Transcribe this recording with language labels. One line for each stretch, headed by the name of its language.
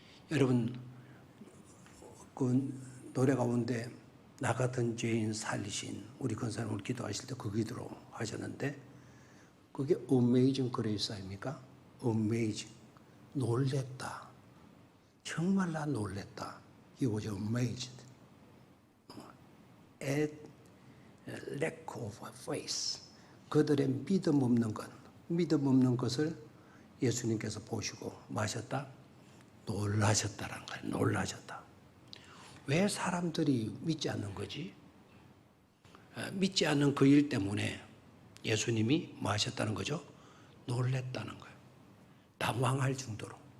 Korean: 여러분, 그 노래 가운데 나 같은 죄인 살리신 우리 권사님 기도하실 때 그 기도로 하셨는데 그게 amazing grace 아닙니까? amazing, 놀랬다. 정말 나 놀랬다.
English: He was amazed at lack of faith.
Korean: 그들의 믿음 없는 것을 예수님께서 보시고 마셨다? 놀라셨다라는 거예요. 놀라셨다. 왜 사람들이 믿지 않는 거지? 믿지 않는 그 일 때문에 예수님이 뭐 하셨다는 거죠? 놀랬다는 거예요. 당황할 정도로.